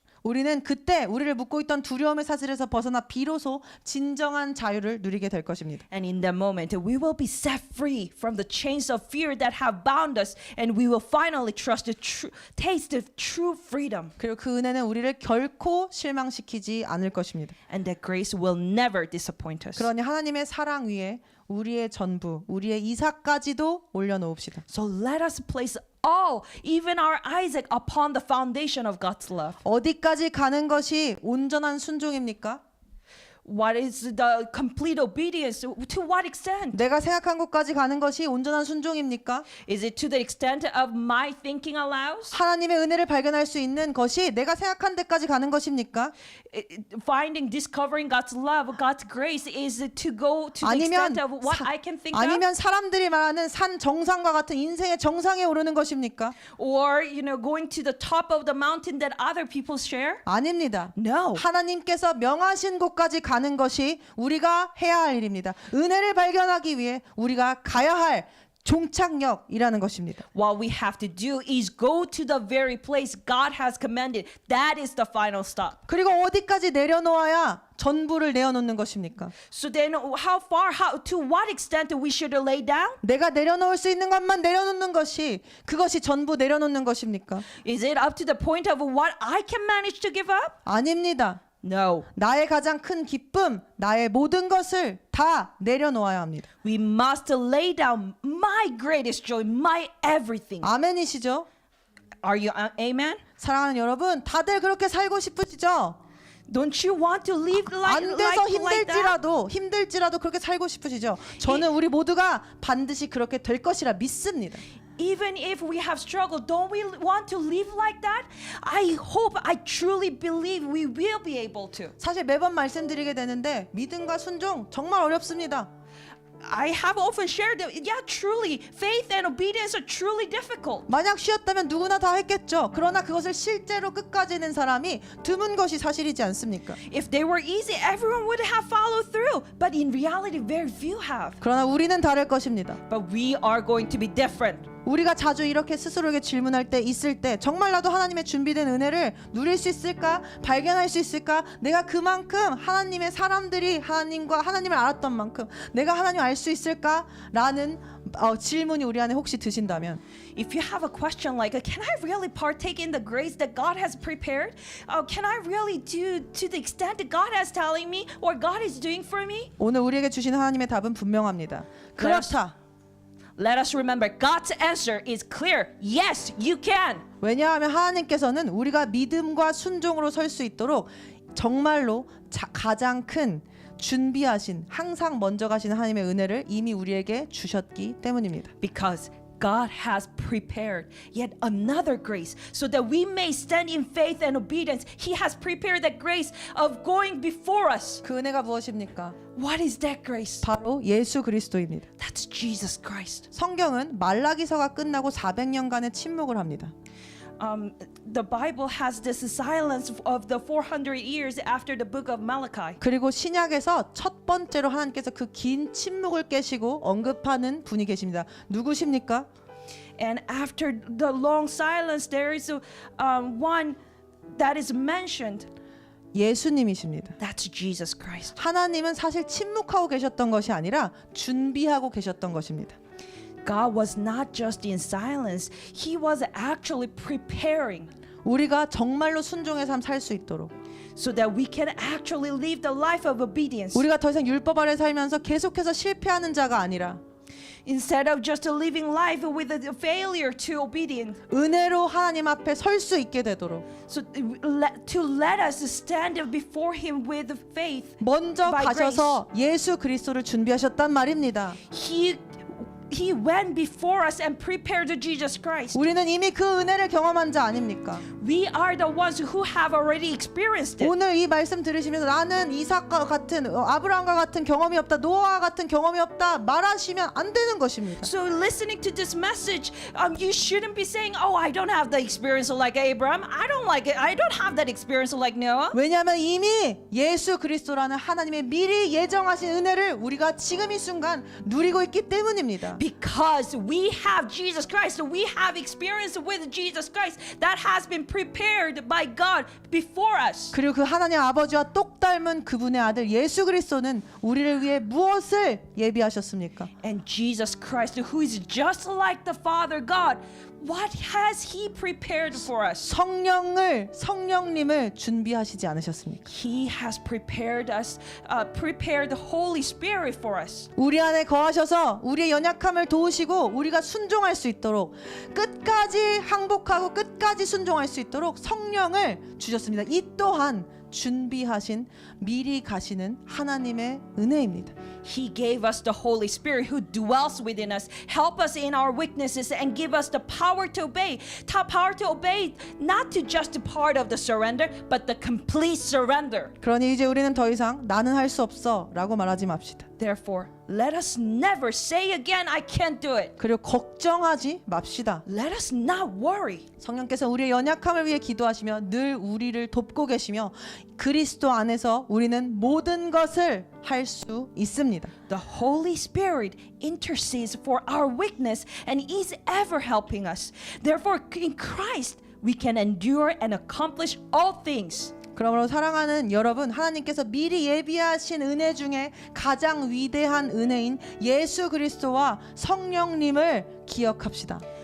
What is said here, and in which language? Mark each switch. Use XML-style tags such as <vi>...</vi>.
<ko>우리는 그때 우리를 묶고 있던 두려움의 사슬에서 벗어나 비로소 진정한 자유를 누리게 될 것입니다.</ko> <en>And in that moment, we will be set free from the chains of fear that have bound us, and we will finally taste the true freedom.</en> <ko>그리고 그 은혜는 우리를 결코 실망시키지 않을 것입니다.</ko> <en>And that grace will never disappoint us.</en> <ko>그러니 하나님의 사랑 위에 우리의 전부, 우리의 이삭까지도 올려놓읍시다.</ko> <en>So let us place all, even our Isaac, upon the foundation of God's love.</en> <ko>어디까지 가는 것이 온전한 순종입니까?</ko> <en>What is the complete obedience? To what extent?</en> <ko>내가 생각한 곳까지 가는 것이 온전한 순종입니까?</ko> <en>Is it to the extent of my thinking allows?</en> <ko>하나님의 은혜를 발견할 수 있는 것이 내가 생각한 데까지 가는 것입니까?</ko> <en>Discovering God's love, God's grace is to go to the</en> <ko>아니면</ko> <en>extent of what I can think of?</en> <ko>아니면 사람들이 말하는 산 정상과 같은 인생의 정상에 오르는 것입니까?</ko> <en>Or, going to the top of the mountain that other people share?</en> <ko>아닙니다.</ko> <en>No.</en> <ko>하나님께서 명하신 곳까지 가는 것이 우리가 해야 할 일입니다. 은혜를 발견하기 위해 우리가 가야 할 종착역이라는 것입니다.</ko> <en>What we have to do is go to the very place God has commanded. That is the final stop.</en> <ko>그리고 어디까지 내려놓아야 전부를 내어놓는 것입니까?</ko> <en>So then to what extent we should lay down?</en> <ko>내가 내려놓을 수 있는 것만 내려놓는 것이 그것이 전부 내려놓는 것입니까?</ko> <en>Is it up to the point of what I can manage to give up?</en> <ko>아닙니다.</ko> <en>No.</en> <ko>나의 가장 큰 기쁨, 나의 모든 것을 다 내려놓아야 합니다.</ko> <en>We must lay down my greatest joy, my everything.</en> <ko>아멘이시죠?</ko> <en>Are you amen?</en> <ko>사랑하는 여러분, 다들 그렇게 살고 싶으시죠?</ko> <en>Don't you want to live</en> <ko>안 돼서</ko> <en>like that?</en> <ko>힘들지라도 그렇게 살고 싶으시죠? 저는 우리 모두가 반드시 그렇게 될 것이라 믿습니다.</ko> <en>Even if we have struggled, don't we want to live like that? I truly believe we will be able to.</en> <ko>사실 매번 말씀드리게 되는데 믿음과 순종 정말 어렵습니다.</ko> <en>I have often shared that, yeah, truly, faith and obedience are truly difficult.</en> <ko>만약 쉬었다면 누구나 다 했겠죠. 그러나 그것을 실제로 끝까지 낸 사람이 드문 것이 사실이지 않습니까?</ko> <en>If they were easy, everyone would have followed through. But in reality, very few have.</en> <ko>그러나 우리는 다를 것입니다.</ko> <en>But we are going to be different.</en> <ko>우리가 자주 이렇게 스스로에게 질문할 때 있을 때 정말 나도 하나님의 준비된 은혜를 누릴 수 있을까? 발견할 수 있을까? 내가 그만큼 하나님의 사람들이 하나님과 하나님을 알았던 만큼 내가 하나님을 알 수 있을까? 라는 질문이 우리 안에 혹시 드신다면</ko> <en>If you have a question like, can I really partake in the grace that God has prepared? Can I really do to the extent that God is telling me or God is doing for me?</en> <ko>오늘 우리에게 주시는 하나님의 답은 분명합니다. 그렇다.</ko> <en>Let us remember God's answer is clear. Yes, you can.</en> <ko>왜냐하면 하나님께서는 우리가 믿음과 순종으로 설 수 있도록 정말로 가장 큰 준비하신 항상 먼저 가시는 하나님의 은혜를 이미 우리에게 주셨기 때문입니다.</ko> <en>Because God has prepared yet another grace so that we may stand in faith and obedience. He has prepared that grace of going before us.</en> <ko>그 은혜가 무엇입니까?</ko> <en>What is that grace?</en> <ko>바로 예수 그리스도입니다.</ko> <en>That's Jesus Christ.</en> <ko>성경은 말라기서가 끝나고 400년간의 침묵을 합니다.</ko> <en>The Bible has this silence of the 400 years after the book of Malachi.</en> <ko>그리고 신약에서 첫 번째로 하나님께서 그 긴 침묵을 깨시고 언급하는 분이 계십니다. 누구십니까?</ko> <en>And after the long silence, there is one that is mentioned.</en> <ko>예수님이십니다.</ko> <en>That's Jesus Christ.</en> <ko>하나님은 사실 침묵하고 계셨던 것이 아니라 준비하고 계셨던 것입니다.</ko> <en>God was not just in silence. He was actually preparing</en> <ko>우리가 정말로 순종의 삶 살 수 있도록</ko> <en>so that we can actually live the life of obedience.</en> <ko>우리가 더 이상 율법 아래 살면서 계속해서 실패하는 자가 아니라</ko> <en>Instead of just living life with a failure to obedience.</en> <ko>은혜로 하나님 앞에 설 수 있게 되도록</ko> <en>So to let us stand before Him with faith.</en> <ko>먼저</ko> <en>by</en> <ko>가셔서 예수 그리스도를 준비하셨단 말입니다.</ko> <en>He went before us and prepared Jesus Christ.</en> <ko>우리는 이미 그 은혜를 경험한 자 아닙니까?</ko> <en>We are the ones who have already experienced it.</en> <ko>오늘 이 말씀 들으시면서 나는 이삭과 같은 아브라함과 같은 경험이 없다, 노아와 같은 경험이 없다 말하시면 안 되는 것입니다.</ko> <en>So listening to this message, you shouldn't be saying, "Oh, I don't have the experience like Abraham. I don't have that experience like Noah."</en> <ko>왜냐하면 이미 예수 그리스도라는 하나님의 미리 예정하신 은혜를 우리가 지금 이 순간 누리고 있기 때문입니다.</ko> <en>Because we have Jesus Christ, we have experience with Jesus Christ that has been prepared by God before us.</en> <ko>그리고 그 하나님 아버지와 똑 닮은 그분의 아들 예수 그리스도는 우리를 위해 무엇을 예비하셨습니까?</ko> <en>And Jesus Christ, who is just like the Father God, what has He prepared for us?</en> <ko>성령님을 준비하시지 않으셨습니까?</ko> <en>He has prepared us, prepared the Holy Spirit for us.</en> <ko>우리 안에 거하셔서 우리의 연약함을 도우시고 우리가 순종할 수 있도록 끝까지 항복하고 끝까지 순종할 수 있도록 성령을 주셨습니다. 이 또한 준비하신 미리 가시는 하나님의 은혜입니다.</ko> <en>He gave us the Holy Spirit who dwells within us, help us in our weaknesses and give us the power to obey. Power to obey, not to just a part of the surrender, but the complete surrender.</en> <ko>그러니 이제 우리는 더 이상 나는 할 수 없어 라고 말하지 맙시다.</ko> <en>Therefore, let us never say again, I can't do it.</en> <ko>그리고 걱정하지 맙시다.</ko> <en>Let us not worry.</en> <ko>성령께서 우리의 연약함을 위해 기도하시며 늘 우리를 돕고 계시며 그리스도 안에서 우리는 모든 것을 할 수 있습니다.</ko> <en>The Holy Spirit intercedes for our weakness and is ever helping us. Therefore, in Christ, we can endure and accomplish all things.</en> <ko>그러므로 사랑하는 여러분, 하나님께서 미리 예비하신 은혜 중에 가장 위대한 은혜인 예수 그리스도와 성령님을 기억합시다.</ko>